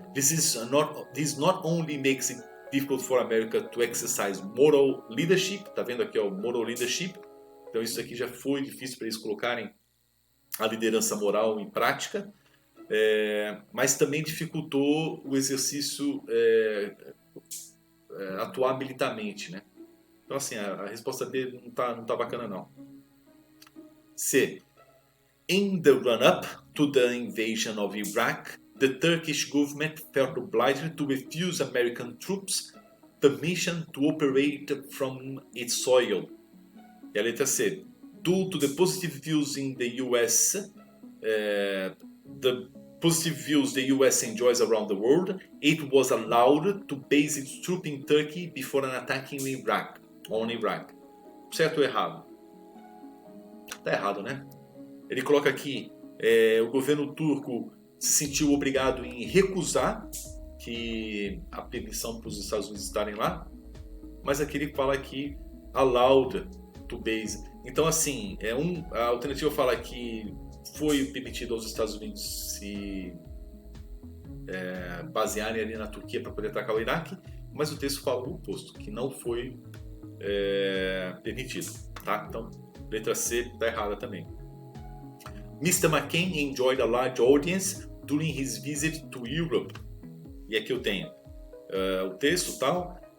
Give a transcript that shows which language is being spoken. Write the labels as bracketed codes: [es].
[en] This not only makes it difficult for America to exercise moral leadership, [pt] tá vendo aqui, ó, [en] moral leadership. [pt] Então isso aqui já foi difícil para eles colocarem a liderança moral em prática, mas também dificultou o exercício atuar habilitamente, né? Então assim, a resposta dele não tá bacana não. C. [en] In the run-up to the invasion of Iraq, the Turkish government felt obliged to refuse American troops permission to operate from its soil. [pt] E a letra C. [en] Due to the positive views in the US, the positive views the US enjoys around the world, it was allowed to base its troops in Turkey before an attack in Iraq. On Iraq. [pt] Certo ou errado? Tá errado, né? Ele coloca aqui, o governo turco se sentiu obrigado em recusar a permissão para os Estados Unidos estarem lá, mas aqui ele fala que [en] allowed to base. [pt] Então, assim, a alternativa fala que foi permitido aos Estados Unidos se basearem ali na Turquia para poder atacar o Iraque, mas o texto fala o oposto, que não foi permitido, tá? Então, letra C está errada também. [en] Mr. McCain enjoyed a large audience during his visit to Europe. [pt] E aqui eu tenho o texto tal.